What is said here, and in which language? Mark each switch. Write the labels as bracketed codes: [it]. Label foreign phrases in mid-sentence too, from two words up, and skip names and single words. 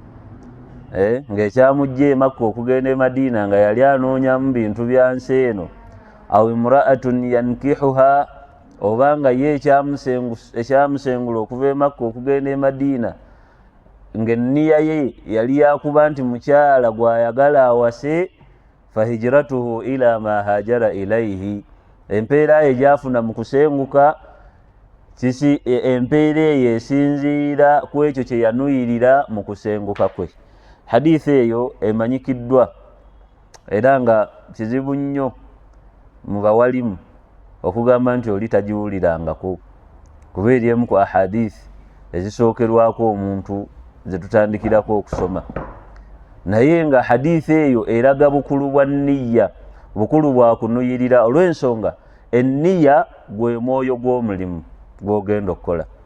[lg] ng'ekyamujja e Makka okugenda e Madiina nga yali anoonyamu bintu bya nsi eno, [ar] أو امرأة ينكحها, [lg] oba nga ye ekyamusengula okuva e Makka okugenda e Madiina ng'enniya ye yali yakuba nti mukyala gw'ayagala awase, [ar] فهجرته إلى ما هاجر إليه, [lg] empeera ye gy'afuna mu kusenguka empeera eyo esinziira ku ekyo kye yanuyirira mu kusenguka kwe. Hadithi eyo emanyikiddwa era nga kizibu nnyo mu bawalimu okugamba nti oli tagiwulirangako, kuba eri emu ku ahadithi ezisookerwako omuntu ze tutandikirako okusoma, naye nga hadithi eyo eraga bukulu bwa nniya, bukulu bwa kunuyirira, olw'ensonga enniya gwe mwoyo gw'omulimu gw'ogenda okukola.